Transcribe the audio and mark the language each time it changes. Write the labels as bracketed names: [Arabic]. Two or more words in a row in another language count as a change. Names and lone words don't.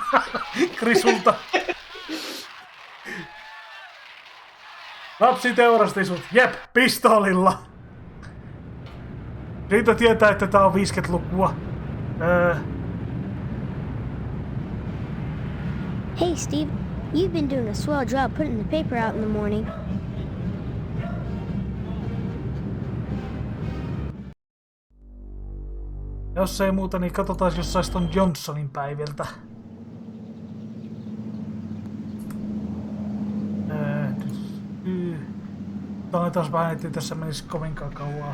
[Finnish] Krisulta. Lapsi teurasti sut. Jep, pistoolilla. Siitä tietää, että tää on 50-lukua. [English] Hey, Steve. You've been doing a swell job putting the paper out in the morning. [Finnish] Jos ei muuta, niin katsotaan, jos sais ton Johnsonin päiviltä. Tämä taas vähän, ettei tässä menisi kovinkaan kauaa.